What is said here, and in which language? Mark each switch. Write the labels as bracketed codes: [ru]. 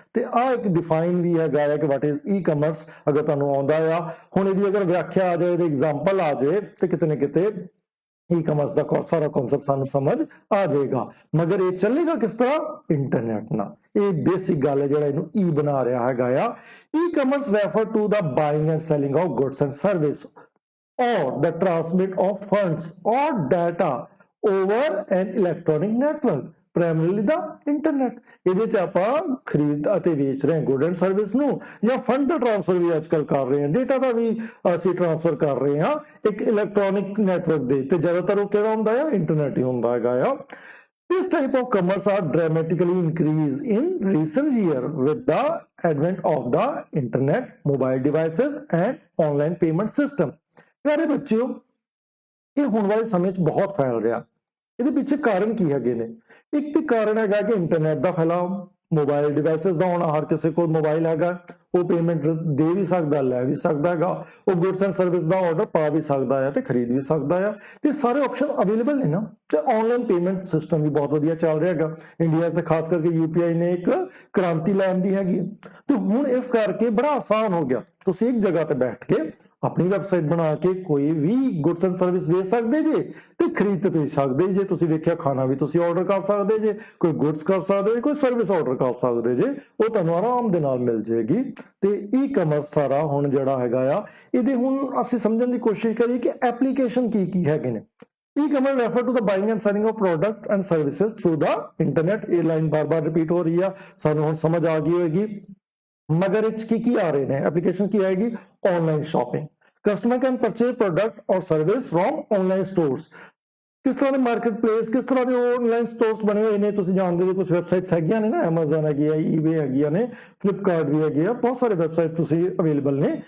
[pa] ਤੇ ਆ ਇੱਕ ਡਿਫਾਈਨ ਵੀ ਹੈਗਾ ਹੈ ਕਿ [en] What is e commerce. [pa] ਅਗਰ ਤੁਹਾਨੂੰ ਆਉਂਦਾ ਆ, ਹੁਣ ਇਹਦੀ ਅਗਰ ਵਿਆਖਿਆ ਆ ਜਾਏ, ਇਹਦੇ ਐਗਜ਼ਾਮਪਲ ਆ ਜਾਏ, ਤੇ ਕਿਤੇ ਨਾ ਕਿਤੇ ਈ ਕਮਰਸ ਦਾ ਸਾਰਾ ਕਨਸੈਪਟ ਸਾਨੂੰ ਸਮਝ ਆ ਜਾਏਗਾ। ਮਗਰ ਇਹ ਚੱਲੇਗਾ ਕਿਸ ਤਰ੍ਹਾਂ? ਇੰਟਰਨੈਟ ਨਾਲ। ਇਹ ਬੇਸਿਕ ਗੱਲ ਹੈ ਜਿਹੜਾ ਇਹਨੂੰ ਈ ਬਣਾ ਰਿਹਾ ਹੈਗਾ ਆ। [en] E commerce refer to the buying and selling of goods and service or the transmit of funds or data over an electronic network, primarily the internet। [pa] ਇਹਦੇ ਚ ਆਪਾਂ ਖਰੀਦ ਅਤੇ ਵੇਚ ਰਹੇ ਹਾਂ ਗੁੱਡ ਐਂਡ ਸਰਵਿਸ ਨੂੰ, ਜਾਂ ਫੰਡ ਦਾ ਟ੍ਰਾਂਸਫਰ ਵੀ ਅੱਜਕੱਲ ਕਰ ਰਹੇ ਹਾਂ, ਡੇਟਾ ਦਾ ਵੀ ਅਸੀਂ ਟ੍ਰਾਂਸਫਰ ਕਰ ਰਹੇ ਹਾਂ ਇੱਕ ਇਲੈਕਟ੍ਰੋਨਿਕ ਨੈਟਵਰਕ ਦੇ। ਤੇ ਜ਼ਿਆਦਾਤਰ ਉਹ ਕਿਹੜਾ ਹੁੰਦਾ ਆ? ਇੰਟਰਨੈਟ ਹੀ ਹੁੰਦਾ ਹੈਗਾ ਆ। [en] This type of commerce are dramatically increased in recent year with the advent of the internet, mobile devices and online payment system। [pa] ਪਿਆਰੇ ਬੱਚਿਓ, ਇਹ ਹੁਣ ਵਾਲੇ ਸਮੇਂ 'ਚ ਬਹੁਤ ਫੈਲ ਰਿਹਾ। ਇਹਦੇ ਪਿੱਛੇ ਕਾਰਨ ਕੀ ਹੈਗੇ ਨੇ? ਇੱਕ ਤੇ ਕਾਰਨ ਹੈਗਾ ਕਿ ਇੰਟਰਨੈਟ ਦਾ ਫੈਲਾਅ, ਮੋਬਾਈਲ ਡਿਵਾਈਸਿਸ ਦਾ ਹੋਣਾ। ਹਰ ਕਿਸੇ ਕੋਲ ਮੋਬਾਈਲ ਹੈਗਾ, ਉਹ ਪੇਮੈਂਟ ਦੇ ਵੀ ਸਕਦਾ, ਲੈ ਵੀ ਸਕਦਾ ਹੈਗਾ, ਉਹ goods and service ਦਾ order ਪਾ ਵੀ ਸਕਦਾ ਹੈ ਤੇ ਖਰੀਦ ਵੀ ਸਕਦਾ ਆ। ਤੇ ਸਾਰੇ ਆਪਸ਼ਨ ਅਵੇਲੇਬਲ ਨੇ ਨਾ। ਤੇ ਆਨਲਾਈਨ ਪੇਮੈਂਟ ਸਿਸਟਮ ਵੀ ਬਹੁਤ ਵਧੀਆ ਚੱਲ ਰਿਹਾ ਹੈਗਾ ਇੰਡੀਆ 'ਚ, ਖਾਸ ਕਰਕੇ UPI ਨੇ ਇੱਕ ਕ੍ਰਾਂਤੀ ਲਿਆਂਦੀ ਹੈਗੀ। ਤੇ ਹੁਣ ਇਸ ਕਰਕੇ ਬੜਾ ਆਸਾਨ ਹੋ ਗਿਆ, ਤੁਸੀਂ ਇੱਕ ਜਗ੍ਹਾ ਤੇ ਬੈਠ ਕੇ ਆਪਣੀ ਵੈਬਸਾਈਟ ਬਣਾ ਕੇ ਕੋਈ ਵੀ ਗੁੱਡਸ ਐਂਡ ਸਰਵਿਸ ਵੇਚ ਸਕਦੇ ਜੇ ਤੇ ਖਰੀਦ ਤੇ ਤੁਸੀਂ ਸਕਦੇ ਜੇ। ਤੁਸੀਂ ਵੇਖਿਆ, ਖਾਣਾ ਵੀ ਤੁਸੀਂ ਆਰਡਰ ਕਰ ਸਕਦੇ ਜੇ, ਕੋਈ ਗੁੱਡਸ ਕਰ ਸਕਦੇ ਜੇ, ਕੋਈ ਸਰਵਿਸ ਆਰਡਰ ਕਰ ਸਕਦੇ ਜੇ, ਉਹ ਤੁਹਾਨੂੰ ਆਰਾਮ ਦੇ ਨਾਲ ਮਿਲ ਜਾਏਗੀ। ਤੇ ਈ ਕਮਰਸ ਸਾਰਾ ਹੁਣ ਜਿਹੜਾ ਹੈਗਾ ਆ, ਇਹਦੇ ਹੁਣ ਅਸੀਂ ਸਮਝਣ ਦੀ ਕੋਸ਼ਿਸ਼ ਕਰੀਏ ਕਿ ਐਪਲੀਕੇਸ਼ਨ ਕੀ ਕੀ ਹੈਗੇ ਨੇ। [en] E-commerce refer to the buying and selling of product and services through the internet। [pa] ਇਹ ਲਾਈਨ ਬਾਰ-ਬਾਰ ਰਿਪੀਟ ਹੋ ਰਹੀ ਆ, ਸਾਨੂੰ ਹੁਣ ਸਮਝ ਆ ਗਈ ਹੋਏਗੀ। ਮਗਰ ਇਹ 'ਚ ਕੀ ਆ ਰਹੇ ਨੇ? ਐਪਲੀਕੇਸ਼ਨ ਕੀ ਆਏਗੀ? Online shopping. [en] Customer can purchase product ਔਰ service from online stores. [pa] ਕਿਸ ਤਰ੍ਹਾਂ ਦੇ ਮਾਰਕੀਟ ਪਲੇਸ, ਕਿਸ ਤਰ੍ਹਾਂ ਦੇ ਆਨਲਾਈਨ ਸਟੋਰਸ ਬਣੇ ਹੋਏ ਨੇ? ਤੁਸੀਂ ਜਾਣਦੇ ਹੋ ਕੁਝ ਵੈਬਸਾਈਟਸ ਹੈਗੀਆਂ ਨੇ ਨਾ, ਐਮਾਜ਼ਨ ਹੈਗੀ ਆ, ਈਬੇ ਹੈਗੀਆਂ ਨੇ, ਫਲਿੱਪਕਾਰਟ ਵੀ ਹੈਗੇ ਆ, ਬਹੁਤ ਸਾਰੇ ਵੈਬਸਾਈਟ ਤੁਸੀਂ ਅਵੇਲੇਬਲ ਨੇ।